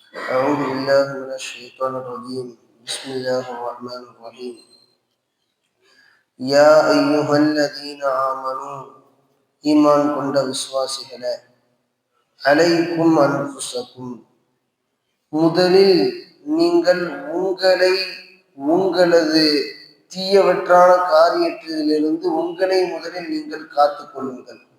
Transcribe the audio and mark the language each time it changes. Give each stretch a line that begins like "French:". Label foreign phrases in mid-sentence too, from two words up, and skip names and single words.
Arabic: أعوذ بالله من الشيطان الرجيم بسم الله الرحمن الرحيم يا أيها الذين آمنوا
Tamil: ஈமான் கொண்ட விசுவாசிகளே
Arabic: عليكم أنفسكم
Tamil: முதலில் நீங்கள் உங்களது தீயவற்றான காரியத்திலிருந்து உங்களை முதலில் நீங்கள் காத்துக் கொள்ளுங்கள்.